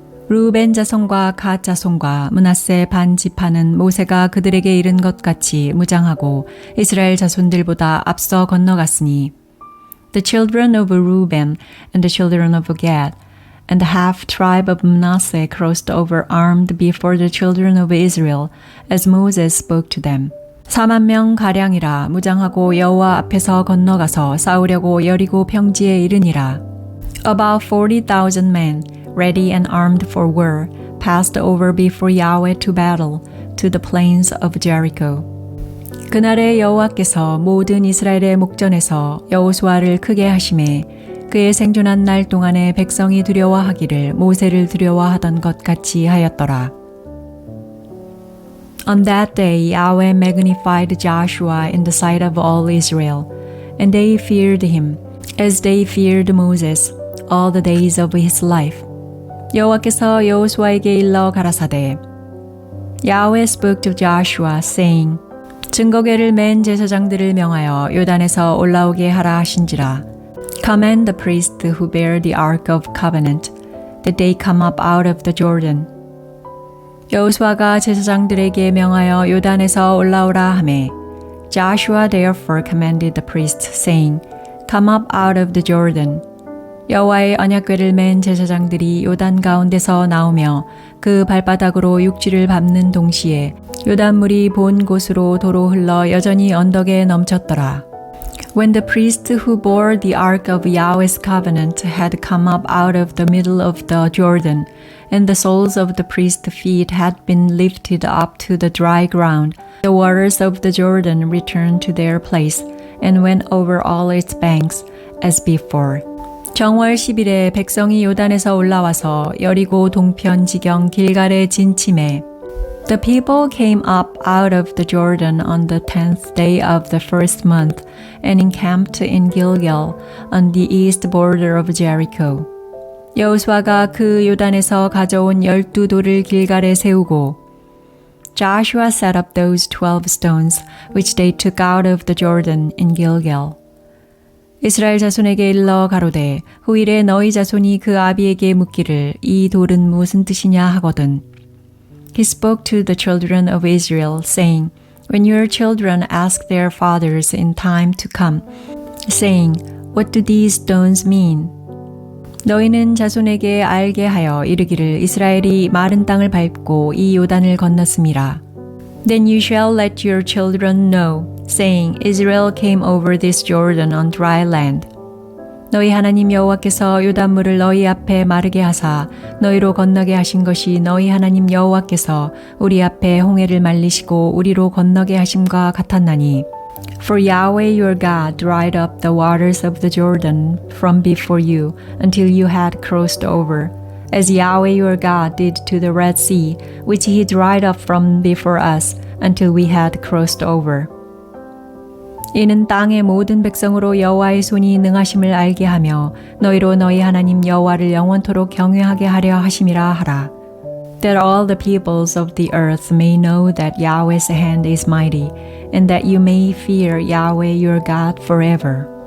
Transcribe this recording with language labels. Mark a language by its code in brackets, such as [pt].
[ko] 루벤 자손과 갓 자손과 므낫세 반 지파는 모세가 그들에게 이른 것 같이 무장하고 이스라엘 자손들보다 앞서 건너갔으니 [en] The children of Reuben and the children of Gad and the half tribe of Manasseh crossed over armed before the children of Israel as Moses spoke to them. [ko] 4만 명 가량이라 무장하고 여호와 앞에서 건너가서 싸우려고 여리고 평지에 이르니라. [en] About 40,000 men, ready and armed for war, passed over before Yahweh to battle to the plains of Jericho. [ko] 그날에 여호와께서 모든 이스라엘의 목전에서 여호수아를 크게 하심에 그의 생존한 날 동안에 백성이 두려워하기를 모세를 두려워하던 것 같이 하였더라. [en] On that day Yahweh magnified Joshua in the sight of all Israel, and they feared him, as they feared Moses, all the days of his life. [ko] 여호와께서 여호수아에게 일러 가라사대, [en] Yahweh spoke to Joshua, saying, [ko] 증거궤를 맨 제사장들을 명하여 요단에서 올라오게 하라 하신지라. [en] Command the priests who bear the ark of covenant, that they come up out of the Jordan. [ko] 여호수아가 제사장들에게 명하여 요단에서 올라오라 하매, [en] Joshua therefore commanded the priests, saying, Come up out of the Jordan. [ko] 여호와의 언약궤를 맨 제사장들이 요단 가운데서 나오며 그 발바닥으로 육지를 밟는 동시에 요단물이 본 곳으로 도로 흘러 여전히 언덕에 넘쳤더라. [en] When the priests who bore the ark of Yahweh's covenant had come up out of the middle of the Jordan, and the soles of the priest's feet had been lifted up to the dry ground, the waters of the Jordan returned to their place and went over all its banks as before. [ko] 정월 10일에 백성이 요단에서 올라와서 여리고 동편 지경 길갈에 진침해 [en] The people came up out of the Jordan on the 10th day of the first month and encamped in Gilgal on the east border of Jericho. [ko] 여호수아가 그 요단에서 가져온 12돌을 길갈에 세우고 [en] Joshua set up those 12 stones which they took out of the Jordan in Gilgal. [ko] 이스라엘 자손에게 일러 가로되 후일에 너희 자손이 그 아비에게 묻기를 이 돌은 무슨 뜻이냐 하거든. [en] He spoke to the children of Israel, saying, When your children ask their fathers in time to come, saying, What do these stones mean? [ko] 너희는 자손에게 알게 하여 이르기를 이스라엘이 마른 땅을 밟고 이 요단을 건넜음이라. [en] Then you shall let your children know, saying, Israel came over this Jordan on dry land. [ko] 너희 하나님 여호와께서 요단물을 너희 앞에 마르게 하사 너희로 건너게 하신 것이 너희 하나님 여호와께서 우리 앞에 홍해를 말리시고 우리로 건너게 하심과 같았나니. [en] For Yahweh your God dried up the waters of the Jordan from before you until you had crossed over, as Yahweh your God did to the Red Sea, which he dried up from before us until we had crossed over. [ko] 이는 땅의 모든 백성으로 여호와의 손이 능하심을 알게 하며 너희로 너희 하나님 여호와를 영원토록 경외하게 하려 하심이라 하라. [en] That all the peoples of the earth may know that Yahweh's hand is mighty, and that you may fear Yahweh your God forever.